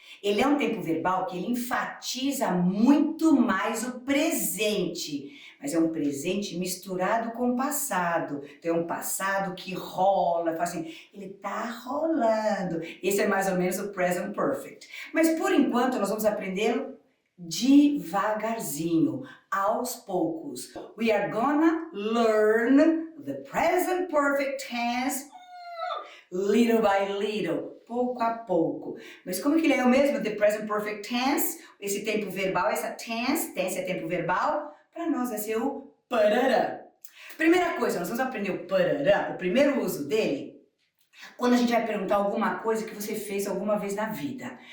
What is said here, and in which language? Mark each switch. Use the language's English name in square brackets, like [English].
[Portuguese] Ele é um tempo verbal que ele enfatiza muito mais o presente, mas é um presente misturado com o passado. Então é um passado que rola, fala assim, ele tá rolando. Esse é mais ou menos o present perfect. Mas por enquanto nós vamos aprendê-lo devagarzinho, aos poucos. [English] We are gonna learn the present perfect tense little by little, [Portuguese] pouco a pouco. Mas como que ele é o mesmo? [English] The present perfect tense, [Portuguese] esse tempo verbal, essa tense é tempo verbal, para nós vai ser o parará. Primeira coisa, nós vamos aprender o parará, o primeiro uso dele, quando a gente vai perguntar alguma coisa que você fez alguma vez na vida.